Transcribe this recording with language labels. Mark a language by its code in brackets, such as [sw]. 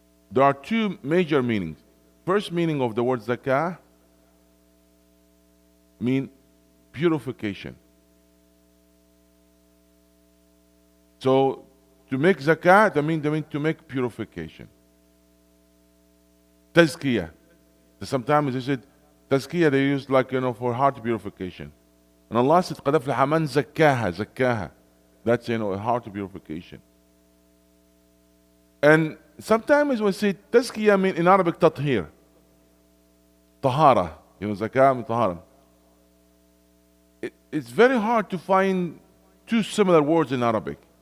[en] There are two major meanings. First meaning of the word zakah mean purification. So to make zakah, they mean to make purification. Tazkiyah. Sometimes they said tazkiyah they use for heart purification. And Allah said [ar] قَدْ أَفْلَحَ مَنْ زَكَّاهَا. [en] That's a heart purification. And sometimes we say tazkiyah mean in Arabic tathir. Tahara. Zakah means tahara. It's very hard to find two similar words in Arabic.